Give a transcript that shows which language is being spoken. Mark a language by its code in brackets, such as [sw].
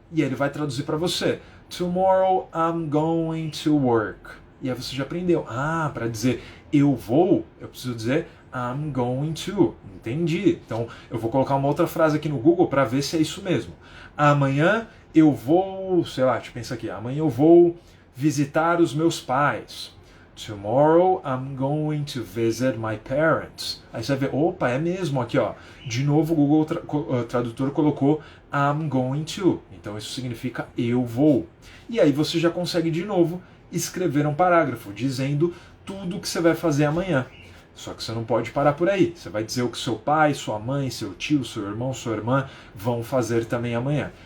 [pt] E ele vai traduzir para você: [en] Tomorrow I'm going to work. [pt] E aí você já aprendeu. Ah, para dizer eu vou, eu preciso dizer [en] I'm going to. [pt] Entendi. Então eu vou colocar uma outra frase aqui no Google para ver se é isso mesmo. Amanhã eu vou, sei lá, deixa eu pensar aqui. Amanhã eu vou visitar os meus pais. [en] Tomorrow I'm going to visit my parents. [pt] Aí você vai ver, opa, é mesmo aqui, ó. De novo o Google Tradutor colocou [en] I'm going to. [pt] Então isso significa eu vou. E aí você já consegue de novo escrever um parágrafo dizendo tudo o que você vai fazer amanhã. Só que você não pode parar por aí. Você vai dizer o que seu pai, sua mãe, seu tio, seu irmão, sua irmã vão fazer também amanhã.